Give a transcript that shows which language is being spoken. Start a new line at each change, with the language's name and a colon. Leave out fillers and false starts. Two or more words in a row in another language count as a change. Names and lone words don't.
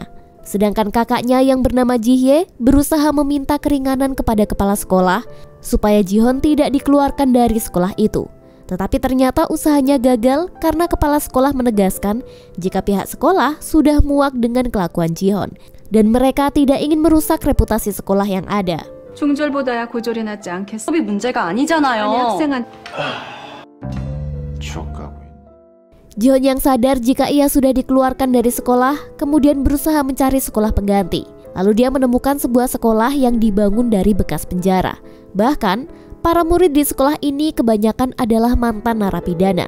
Indonesian: Sedangkan kakaknya yang bernama Jihye berusaha meminta keringanan kepada kepala sekolah supaya Jihon tidak dikeluarkan dari sekolah itu. Tetapi ternyata usahanya gagal karena kepala sekolah menegaskan jika pihak sekolah sudah muak dengan kelakuan Jihon dan mereka tidak ingin merusak reputasi sekolah yang ada.
Korean: 중졸보다야 고졸이 낫지 않겠어? 법이 문제가 아니잖아요. 아니 학생은
Indonesian: Jihon yang sadar jika ia sudah dikeluarkan dari sekolah, kemudian berusaha mencari sekolah pengganti. Lalu dia menemukan sebuah sekolah yang dibangun dari bekas penjara. Bahkan, para murid di sekolah ini kebanyakan adalah mantan narapidana.